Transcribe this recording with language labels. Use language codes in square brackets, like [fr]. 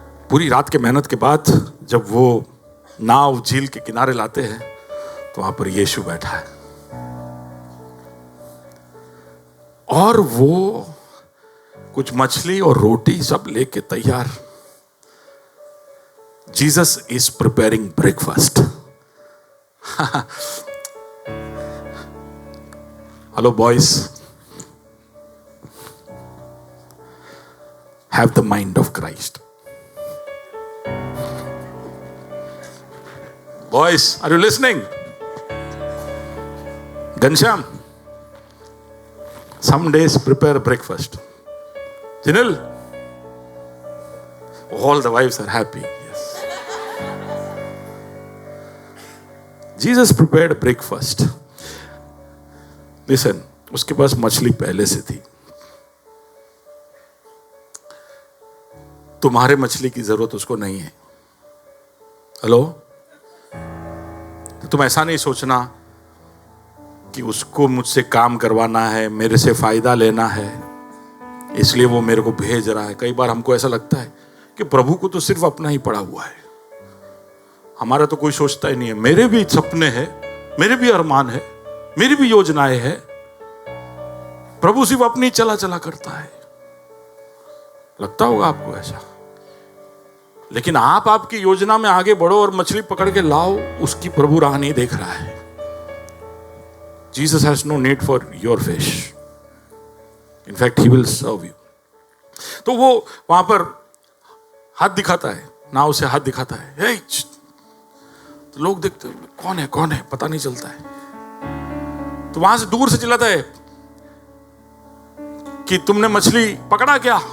[hi] पूरी रात के मेहनत के बाद जब वो नाव झील के किनारे लाते हैं तो वहां पर यीशु बैठा है और वो कुछ मछली और रोटी सब लेके तैयार। [en] Jesus is preparing breakfast. Hello boys, have the mind of Christ. Boys, are you listening? Ghanshyam, some days prepare breakfast. Jinil, all the wives are happy. Yes. Jesus prepared breakfast. [hi] Listen, उसके पास मछली पहले से थी। तुम्हारे मछली की जरूरत उसको नहीं है। हेलो? तुम ऐसा नहीं सोचना कि उसको मुझसे काम करवाना है, मेरे से फायदा लेना है, इसलिए वो मेरे को भेज रहा है। कई बार हमको ऐसा लगता है कि प्रभु को तो सिर्फ अपना ही पड़ा हुआ है, हमारा तो कोई सोचता ही नहीं है। मेरे भी सपने हैं, मेरे भी अरमान है, मेरी भी योजनाएं हैं। प्रभु सिर्फ अपनी चला चला करता है। लगता होगा आपको ऐसा, लेकिन आप आपकी योजना में आगे बढ़ो और मछली पकड़ के लाओ, उसकी प्रभु राह नहीं देख रहा है। [en] Jesus has no need for your fish. In fact, he will serve you. [hi] तो वो वहां पर हाथ दिखाता है, नाव से हाथ दिखाता है। हे, तो लोग देखते कौन है पता नहीं चलता है। तो वहां से दूर से चिल्लाता है कि तुमने मछली पकड़ा क्या?